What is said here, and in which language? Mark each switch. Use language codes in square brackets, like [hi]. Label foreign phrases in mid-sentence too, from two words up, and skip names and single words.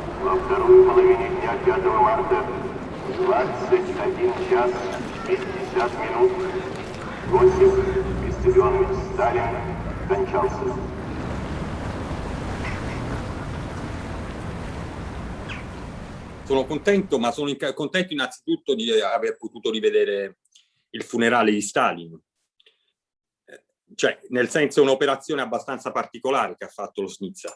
[ru] во второй половине дня 5 марта 21 час 50 минут Иосиф Виссарионович Сталин скончался. [it] Sono contento, ma sono contento innanzitutto di aver potuto rivedere il funerale di Stalin. Cioè, nel senso, è un'operazione abbastanza particolare che ha fatto lo Snizza.